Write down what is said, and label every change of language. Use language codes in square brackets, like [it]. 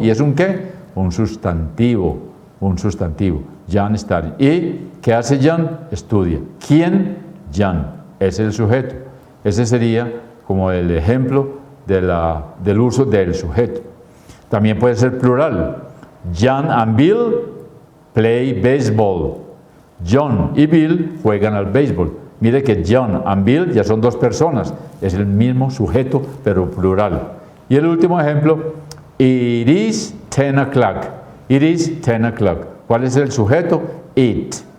[es] ¿Y es un qué? Un sustantivo. Un sustantivo. [en] John studies. [es] ¿Y qué hace John? Estudia. ¿Quién? John. Es el sujeto. Ese sería como el ejemplo del uso del sujeto. También puede ser plural. [en] John and Bill play baseball. [es] John y Bill juegan al béisbol. Mire que John and Bill ya son dos personas. Es el mismo sujeto, pero plural. Y el último ejemplo, [en] it is 10 o'clock. It is 10 o'clock. [es] ¿Cuál es el sujeto? [en] It.